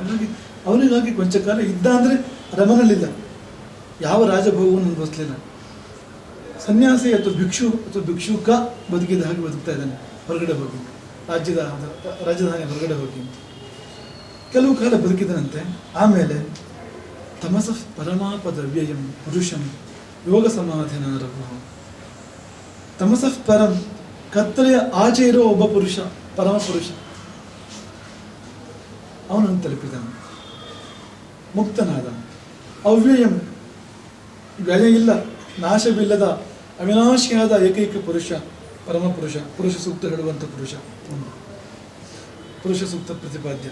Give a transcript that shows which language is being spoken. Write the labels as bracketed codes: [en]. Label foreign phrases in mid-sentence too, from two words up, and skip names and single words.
[kn] ಹಾಗಾಗಿ ಅವನಿಗಾಗಿ ಕೊಂಚ ಕಾಲ ಇದ್ದ. ಅಂದರೆ ರಮನಲ್ಲಿಲ್ಲ, ಯಾವ ರಾಜಭೋಗವನ್ನು ಅನುಭವಿಸ್ಲಿಲ್ಲ. ಸನ್ಯಾಸಿ ಅಥವಾ ಭಿಕ್ಷುಕ ಬದುಕಿದ ಹಾಗೆ ಬದುಕ್ತಾ ಇದ್ದಾನೆ, ಹೊರಗಡೆ ಹೋಗಿ ರಾಜಧಾನಿ ಹೊರಗಡೆ ಹೋಗಿ ಕೆಲವು ಕಾಲ ಬದುಕಿದನಂತೆ. [sa] ಆಮೇಲೆ ತಮಸಃ ಪರಮಾಪದ ವ್ಯಯಂ ಪುರುಷಂ ಯೋಗ ಸಮಾಧಿನಾರಭು. ತಮಸಃ ಪರಂ, [kn] ಕತ್ತಲೆಯ ಆಚೆ ಇರೋ ಒಬ್ಬ ಪುರುಷ, ಪರಮ ಪುರುಷ, ಅವನನ್ನು ತಲುಪಿದನು, ಮುಕ್ತನಾದ. ಅವ್ಯಯಂ, ವ್ಯಯ ಇಲ್ಲ, ನಾಶವಿಲ್ಲದ ಅವಿನಾಶಿಯಾದ ಏಕೈಕ ಪುರುಷ, ಪರಮ ಪುರುಷ, ಪುರುಷ ಸೂಕ್ತ ಹೇಳುವಂಥ ಪುರುಷ, ಪುರುಷ ಸೂಕ್ತ ಪ್ರತಿಪಾದ್ಯ.